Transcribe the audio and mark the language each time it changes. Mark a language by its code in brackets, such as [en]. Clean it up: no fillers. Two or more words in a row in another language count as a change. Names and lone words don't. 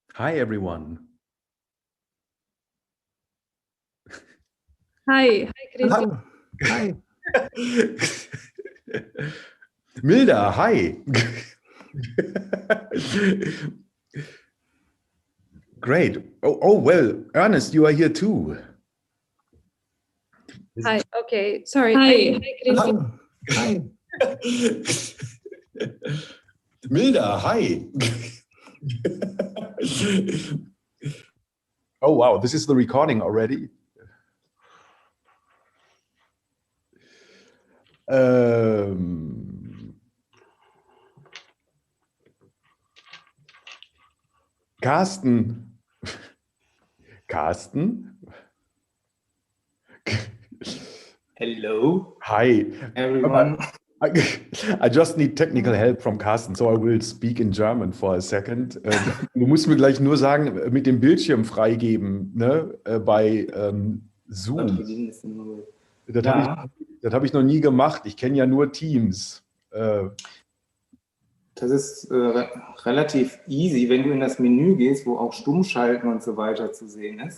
[en] Hi, everyone. Hi, Christine. Hi. Milda, hi. Great. Oh, well, Ernest, you are here too. Hi, okay, sorry. Hi. Christine. Hi. Milda, hi. Oh, wow, this is the recording already. Carsten. Carsten? Hello. Hi. Everyone. I just need technical help from Carsten, so I will speak in German for a second. [de] Du musst mir gleich nur sagen, mit dem Bildschirm freigeben, ne, bei Zoom. Das hab ich noch nie gemacht. Ich kenne ja nur Teams. Das ist relativ easy, wenn du in das Menü gehst, wo auch Stummschalten und so weiter zu sehen ist.